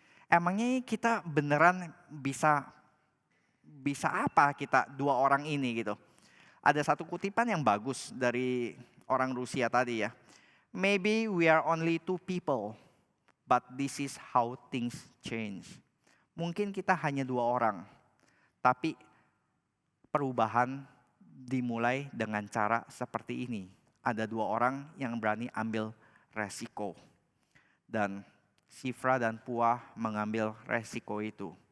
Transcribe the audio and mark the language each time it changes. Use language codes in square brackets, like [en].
[id] Emangnya kita beneran bisa apa kita dua orang ini gitu. Ada satu kutipan yang bagus dari orang Rusia tadi ya. [en] Maybe we are only two people, but this is how things change. [id] Mungkin kita hanya dua orang, tapi perubahan dimulai dengan cara seperti ini. Ada dua orang yang berani ambil resiko. Dan Sifra dan Puah mengambil resiko itu.